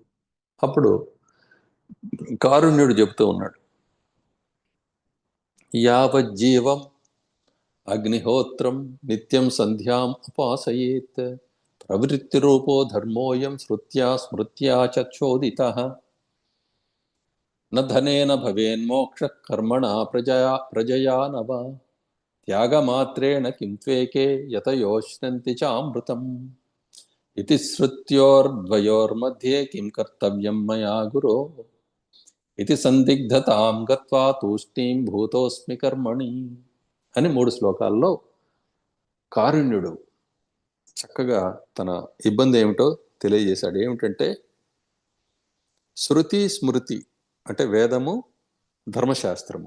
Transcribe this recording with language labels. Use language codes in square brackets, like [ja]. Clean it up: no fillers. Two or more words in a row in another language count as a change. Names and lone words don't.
[te] అప్పుడు కారుణ్యుడు చెప్తూ ఉన్నాడు, [sa] యావజ్జీవం అగ్నిహోత్రం నిత్యం సంధ్యాం ఉపాసయేత్ ప్రవృత్తి రూపో ధర్మోయం శృత్యా స్మృత్యా చ చోదితః న ధనేన భవేన్మోక్ష కర్మణా ప్రజయా నవ త్యాగమాత్రేణ కిం త్వేకే యతయోష్నంతి చామృతం. इति श्रुत्योर्द्वयोर्मध्ये किं कर्तव्यं मया गुरो इति సందిగ్ధతాం గత్వా తూష్ణీం భూతోస్మి కర్మణి [te] అని 3 శ్లోకాల్లో కారుణ్యుడు చక్కగా తన ఇబ్బంది ఏమిటో తెలియజేశాడు. ఏమిటంటే శృతి స్మృతి అంటే వేదము, ధర్మశాస్త్రము.